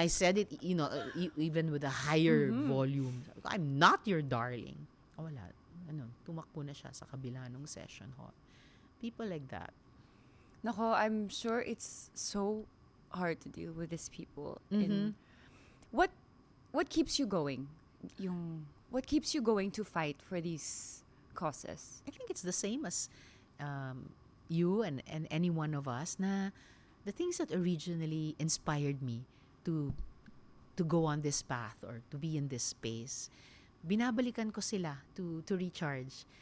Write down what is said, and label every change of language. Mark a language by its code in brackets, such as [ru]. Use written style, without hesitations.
[en] I said it, even with a higher volume. I'm not your darling. [tl] Wala. Tumakbo na siya sa kabila ng session hall. [en] People like that. Nako, I'm sure it's so hard to deal with these people. And what keeps you going? What keeps you going to fight for these causes? I think it's the same as you and any one of us na the things that originally inspired me to go on this path or to be in this space, [tl] binabalikan ko sila [en] to recharge.